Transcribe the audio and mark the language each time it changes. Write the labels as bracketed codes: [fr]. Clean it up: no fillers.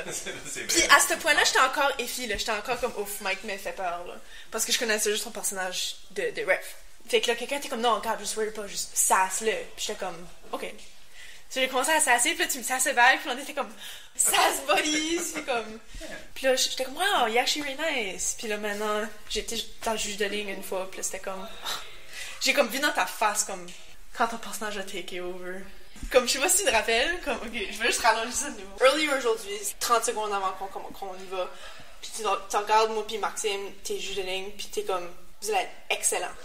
[fr] Puis à ce point-là, j'étais encore effie, là. J'étais encore comme, ouf, Mike me fait peur, là. Parce que je connaissais juste son personnage de ref. Fait que là, quelqu'un était comme, non, regarde, juste [en] worry [fr] pas, juste sasse-le. Puis j'étais comme, ok. J'ai commencé à sasser, puis là, tu me sassais [en] back, [fr] puis on était comme, [en] sass buddies, [fr] puis comme... Puis là, j'étais comme, wow, [en] you're actually really nice. [fr] Puis là, maintenant, j'étais dans le juge de ligne une fois, puis là, c'était comme... J'ai comme vu dans ta face, comme, quand ton personnage a [en] take over. [fr] Comme, je sais pas si tu te rappelles, comme, ok, je vais juste rallonger ça de nouveau. [en] Earlier [fr] aujourd'hui, 30 secondes avant qu'on y va, puis tu regardes moi puis Maxime, t'es juge de ligne, puis t'es comme, vous allez être excellent.